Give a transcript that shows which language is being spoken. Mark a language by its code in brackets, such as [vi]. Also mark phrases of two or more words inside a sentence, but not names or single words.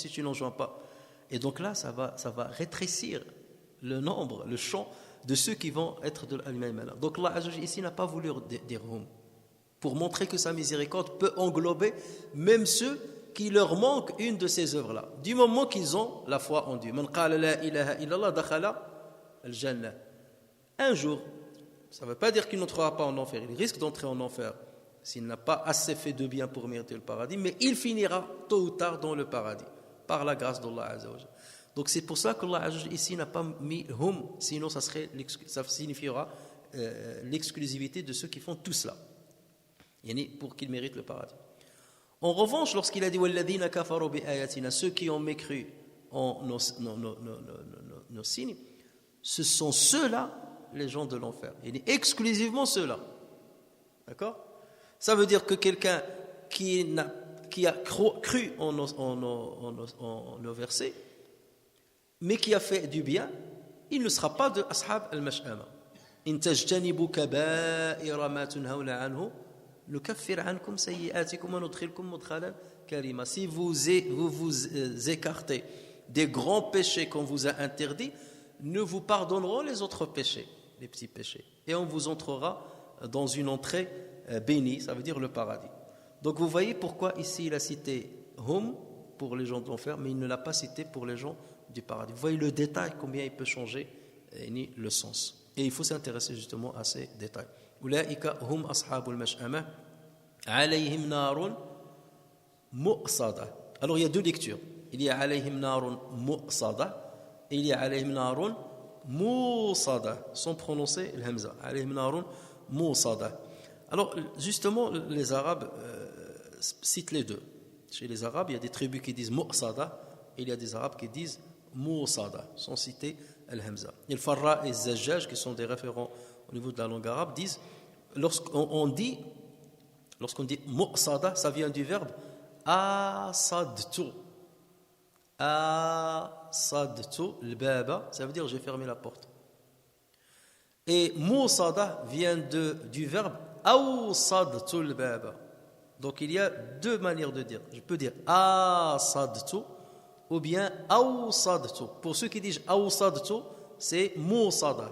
[fr] Si tu n'enjoins pas, et donc là, ça va rétrécir le nombre, le champ de ceux qui vont être de l'Al-Maymana. Donc Allah Azza wa Jalla ici n'a pas voulu dire hum, pour montrer que sa miséricorde peut englober même ceux qui leur manquent une de ces œuvres-là, du moment qu'ils ont la foi en Dieu. [ar] من قال لا إله إلا الله دخل الجنة. [fr] Un jour, ça ne veut pas dire qu'il n'entrera pas en enfer, il risque d'entrer en enfer s'il n'a pas assez fait de bien pour mériter le paradis, mais il finira tôt ou tard dans le paradis, par la grâce d'Allah Azza wa Jalla. Donc c'est pour ça qu'Allah ici n'a pas mis hum, sinon ça signifiera l'exclusivité de ceux qui font tout cela, pour qu'ils méritent le paradis. En revanche, lorsqu'il a dit [ar] والذين كفروا بآياتنا, [fr] ceux qui ont mécru en nos signes, ce sont ceux-là les gens de l'enfer. Il dit exclusivement ceux-là. D'accord? Ça veut dire que quelqu'un qui a cru en nos versets, mais qui a fait du bien, il ne sera pas de [ar] أصحاب المشأمة. إن تجتنبوا كبائر ما تنهون عنه نكفر عنكم سيئاتكم وندخلكم مدخلا كريما. [fr] Si vous écartez des grands péchés qu'on vous a interdits, nous vous pardonnerons les autres péchés, les petits péchés, et on vous entrera dans une entrée bénie, ça veut dire le paradis. Donc vous voyez pourquoi ici il a cité hum pour les gens de l'enfer, mais il ne l'a pas cité pour les gens du paradis. Vous voyez le détail, combien il peut changer ni le sens. Et il faut s'intéresser justement à ces détails. [ar] أولئك هم أصحاب المشأمة عليهم نار مؤصدة. [fr] Alors il y a deux lectures. Il y a [ar] عليهم نار مؤصدة [fr] et il y a [ar] عليهم نار موصدة, [fr] sans prononcer le hamza. [ar] عليهم نار موصدة. [fr] Alors justement les Arabes citent les deux. Chez les Arabes, il y a des tribus qui disent mu'sada et il y a des Arabes qui disent musada, sans citer al-hamza. Et le Farra et Zajjaj, qui sont des référents au niveau de la langue arabe, disent lorsqu'on dit mu'sada, ça vient du verbe asadtu. [ar] آصدت الباب, [fr] ça veut dire j'ai fermé la porte. Et musada vient du verbe [ar] أوصدت الباب. [fr] Donc il y a deux manières de dire. Je peux dire asadtu ou bien awsadtu. Pour ceux qui disent awsadtu, c'est musada.